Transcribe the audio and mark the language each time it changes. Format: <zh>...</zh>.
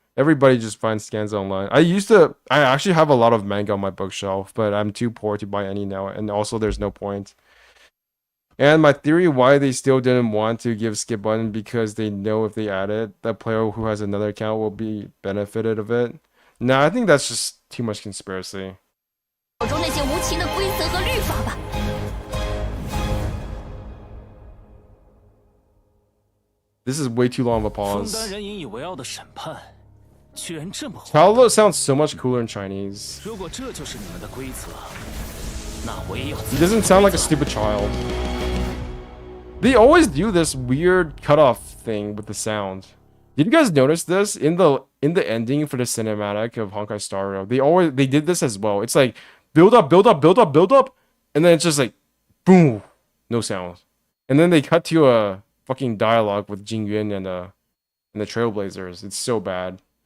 <en>Everybody just finds scans online. I actually have a lot of manga on my bookshelf, but I'm too poor to buy any now, and also there's no point. And my theory why they still didn't want to give skip button because they know if they add it, the player who has another account will be benefited of it. Nah, I think that's just too much conspiracy.</en> <zh>手中那些无情的规则和律法吧。</zh> <en>This is way too long of a</en> <zh>枫</zh> <en>pause.</en> <zh>丹人引以为傲的审判，居然这么</zh> <en>Paolo sounds so much cooler in Chinese.</en> <zh>如果这就是你们的规则，那我也有。</zh> <en>He doesn't sound like a stupid child. They always do this weird cutoff thing with the sound. Did you guys notice this in the ending for the cinematic of Honkai Star Rail? They did this as well. It's like build up, build up, build up, build up, and then it's just like boom, no sound, and then they cut to a fucking dialogue with Jing Yuan and the Trailblazers. It's so bad.</en>